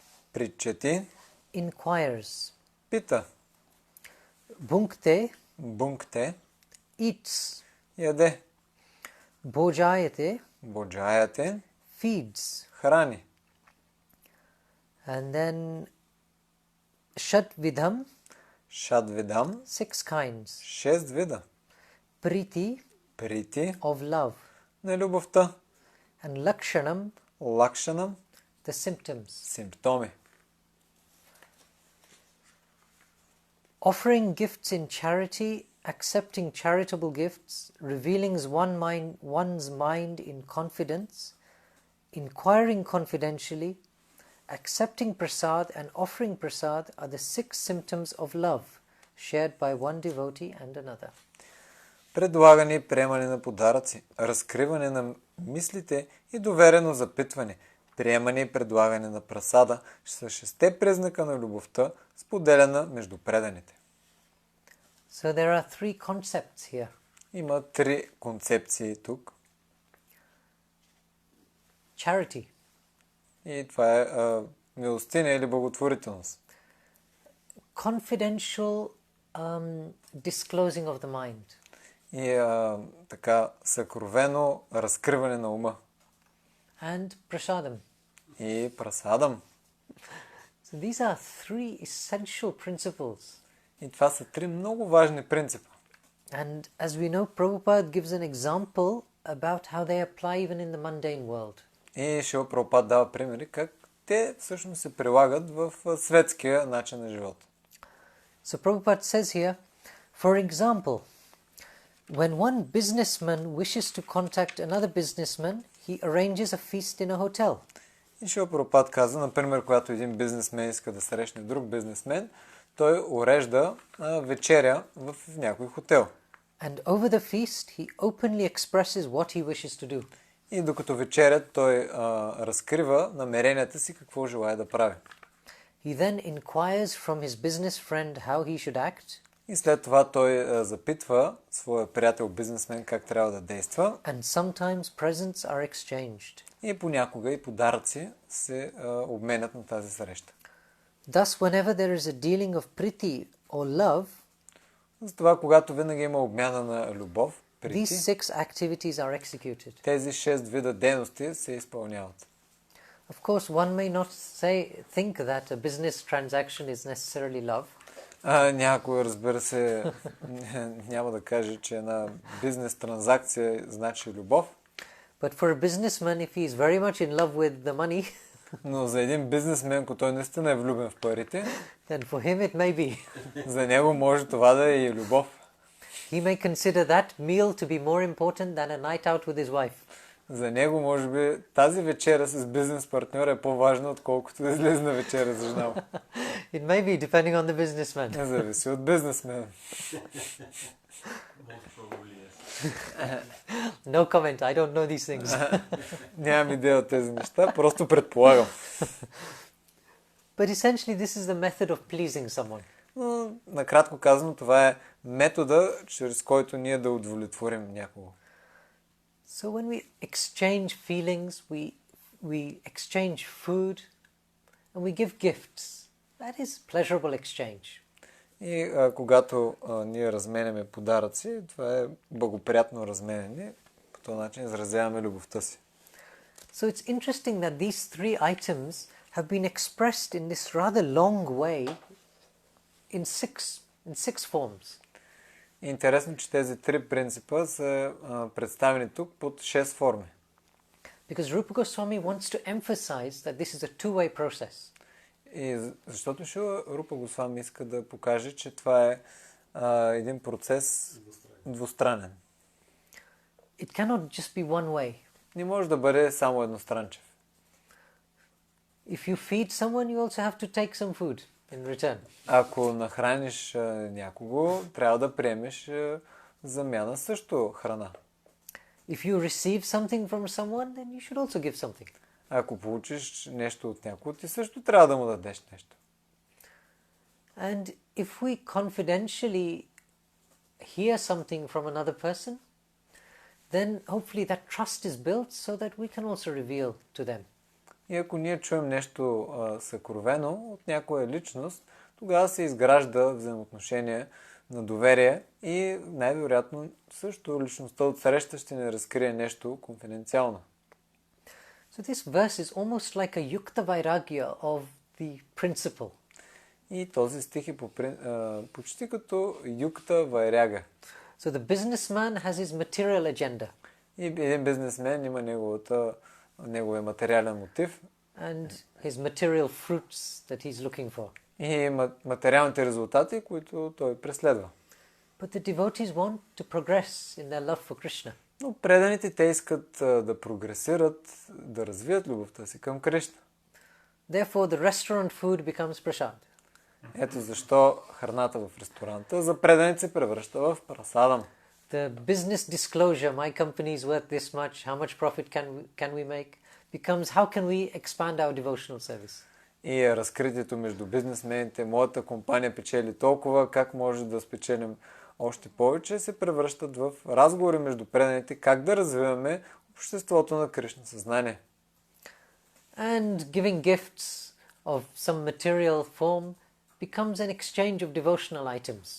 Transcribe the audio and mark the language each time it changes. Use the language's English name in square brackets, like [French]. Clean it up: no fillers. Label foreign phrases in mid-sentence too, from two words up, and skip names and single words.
[Sanskrit] Причети. [English] Inquires. [Bulgarian] Пита. [Sanskrit] Bhunkte. Бункте. [English] Eats. [Bulgarian] Яде. [Sanskrit] Bhojayate. Боджаяте. [English] Feeds. [Bulgarian] Храни. [English] And then Shatvidham. [Sanskrit] Шадвидам. [English] 6 kinds. [Bulgarian] 6 вида. [Sanskrit] Priti. Прити. [English] Of love. [Bulgarian] На любовта. [English] And Lakshanam. [Sanskrit] Лакшанам. [English] The symptoms. [Bulgarian] Симптоми. [English] Offering gifts in charity, accepting charitable gifts, revealing one's mind in confidence, inquiring confidentially, accepting prasad and offering prasad are the 6 symptoms of love shared by one devotee and another. [Bulgarian] Предлагане и приемане на подаръци, разкриване на мислите и доверено запитване, приемане и предлагане на прасада са 6 признака на любовта, споделена между преданите. [English] So there are 3 concepts here. [Bulgarian] Има 3 концепции тук. [English] Charity. [Bulgarian] И това е милостиня или благотворителност. [English] Confidential disclosing of the mind. [Bulgarian] И така съкровено разкриване на ума. [English] And prasadam. [Bulgarian] И прасадам. [English] So these are 3 essential principles. [Bulgarian] И това са 3 много важни принципа. [English] And as we know, Prabhupada gives an example about how they apply even in the mundane world. [Bulgarian] И Шрила Прабхупад дава примери как те всъщност се прилагат в светския начин на живота. [English] So Prabhupada says here, for example, When one businessman wishes to contact another businessman, he arranges a feast in a hotel. [Bulgarian] И Шрила Прабхупад каза, например, когато един бизнесмен иска да срещне друг бизнесмен, той урежда вечеря в някой хотел. [English] And over the feast, he openly expresses what he wishes to do. [Bulgarian] И докато вечерят, той разкрива намеренията си, какво желая да прави. [English] He then inquires from his business friend how he should act. [Bulgarian] И след това той запитва своя приятел бизнесмен как трябва да действа. [English] And sometimes presents are exchanged. [Bulgarian] И понякога и подаръци се обменят на тази среща. [English] Thus, whenever there is a dealing of priti or love, [Bulgarian] Затова, когато винаги има обмяна на любов, [English] these 6 activities are executed. [Bulgarian] тези 6 вида дейности се изпълняват. [English] Of course, one may not think that a business transaction is necessarily love. [Bulgarian] Някой, разбира се, няма да каже, че една бизнес транзакция значи любов. [English] But for a businessman, if he is very much in love with the money, [Bulgarian] Но за един бизнесмен, ако той наистина е влюбен в парите, [English] then for him it may be. [Bulgarian] за него може това да е и любов. [English] He may consider that meal to be more important than a night out with his wife. [Bulgarian] За него, може би, тази вечера с бизнес партньора е по-важна, отколкото да излезе на вечера за жена му. [English] It may be, depending on the businessman. [Bulgarian] Зависи от бизнесмена. [English] No comment, I don't know these things. [Bulgarian] Нямам идея от тези неща, просто предполагам. [English] But essentially this is the method of pleasing someone. [Bulgarian] Но, накратко казано, това е метода, чрез който ние да удовлетворим някого. [English] So when we exchange feelings, we exchange food, and we give gifts. That is pleasurable exchange. [Bulgarian] И когато ние разменяме подаръци, това е благоприятно разменяне. По този начин изразяваме любовта си. [English] So it's interesting that these 3 items have been expressed in this rather long way in six forms. [Bulgarian] Интересно, че тези 3 принципа са представени тук под 6 форми. [English] Because Rupa Goswami wants to emphasize that this is a two-way process. [Bulgarian] И защото Шрила Рупа Госвами иска да покаже, че това е един процес двустранен. [English] It cannot just be one way. [Bulgarian] Не може да бъде само едностранчев. [English] If you feed someone, you also have to take some food in return. [Bulgarian] Ако нахраниш някого, трябва да приемеш замяна също храна. [English] If you receive something from someone, then you should also give something. [Bulgarian] Ако получиш нещо от някого, ти също трябва да му дадеш нещо. [English] And if we confidentially hear something from another person, then hopefully that trust is built so that we can also reveal to them. [Bulgarian] И ако ние чуем нещо съкровено от някоя личност, тогава се изгражда взаимоотношение на доверие и най-вероятно също личността от среща ще ни разкрие нещо конфиденциално. [English] So this verse is almost like a [Sanskrit] yukta vairagya [English] of the principle. [Bulgarian] И този стих е почти като [Sanskrit] युक्त वैराग्य. [English] So the businessman has his material agenda. [Bulgarian] И един бизнесмен има неговия материален мотив. [English] And his material fruits that he's looking for. [Bulgarian] И материалните резултати, които той преследва. [English] But the devotees want to progress in their love for Krishna. [Bulgarian] Но преданите те искат да прогресират, да развият любовта си към Кришна. [English] Therefore the restaurant food becomes prasad. [Bulgarian] Ето защо храната в ресторанта за преданите се превръща в прасадам. [English] The business disclosure, my company is worth this much, how much profit can we make, becomes how can we expand our devotional service. [Bulgarian] И разкритието между бизнесмените, моята компания печели толкова, как може да спечелим още повече, се превръщат в разговори между преданите, как да развиваме обществото на Кришна съзнание. [English] And giving gifts of some material form becomes an exchange of devotional items.